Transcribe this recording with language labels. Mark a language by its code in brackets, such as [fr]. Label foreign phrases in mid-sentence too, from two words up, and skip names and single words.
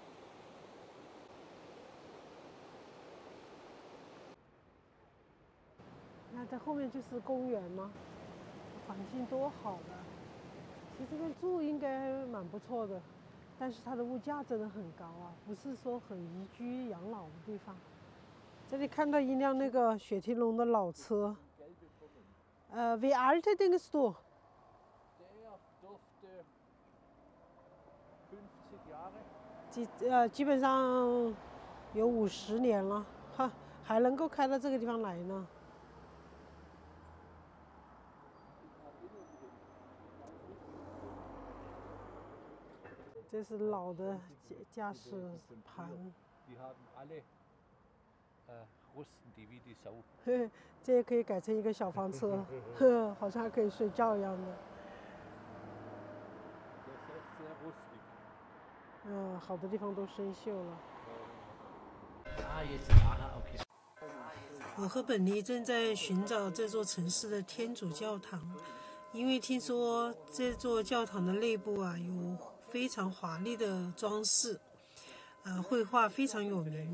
[zh] 那在后面就是公园了，环境多好的。其实这边住应该蛮不错的，但是它的物价真的很高啊，不是说很宜居养老的地方。这里看到一辆那个雪铁龙的老车。 [de] Wie alt denkst du? Der dürfte 50 Jahre. [zh] 基本上有50年了，哈，还能够开到这个地方来呢。这是老的驾驶盘。 [de] Die haben alle Rusten, die wie die Sau. [zh] 这也可以改成一个小房车，好像还可以睡觉一样的。 [de] Sehr rustig. [zh] 好的地方都生锈了。我和本尼正在寻找这座城市的天主教堂，因为听说这座教堂的内部啊有非常华丽的装饰，绘画非常有名。